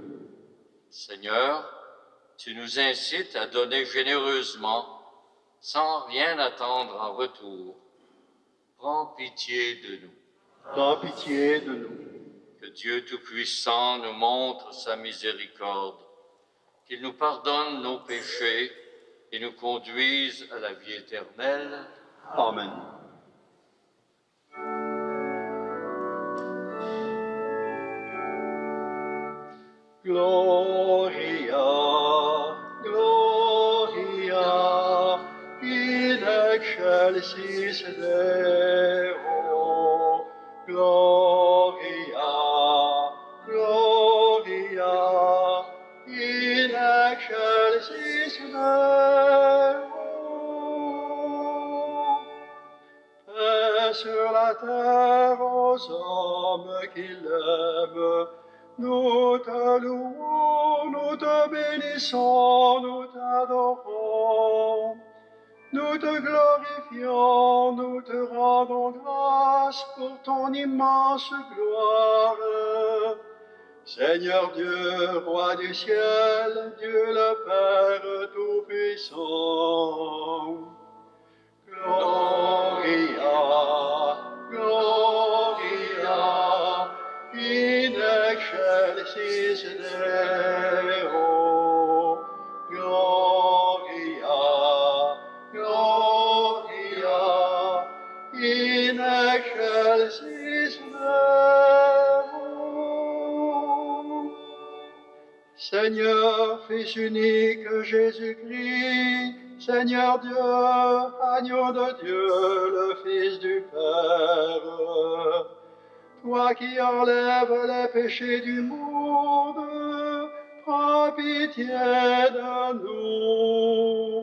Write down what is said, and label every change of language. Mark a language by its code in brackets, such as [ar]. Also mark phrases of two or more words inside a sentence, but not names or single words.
[fr] Seigneur, tu nous incites à donner généreusement, sans rien attendre en retour. Prends pitié de nous. Prends pitié de nous. Que Dieu Tout-Puissant nous montre sa miséricorde, qu'il nous pardonne nos péchés et nous conduise à la vie éternelle. Amen. [la] Gloria, Gloria, in excelsis Deo. Gloria, Gloria, in excelsis Deo. [fr] Paix sur la terre aux hommes qui l'aiment, Nous te louons, nous te bénissons, nous t'adorons. Nous te glorifions, nous te rendons grâce pour ton immense gloire. Seigneur Dieu, roi du ciel, Dieu le Père Tout-Puissant. [la] Gloria, Gloria, in excelsis Deo. Gloria, Gloria, in excelsis Deo. [fr] Seigneur, Fils unique Jésus-Christ, Seigneur Dieu, agneau de Dieu, le Fils du Père, toi qui enlèves les péchés du monde, prends pitié de nous.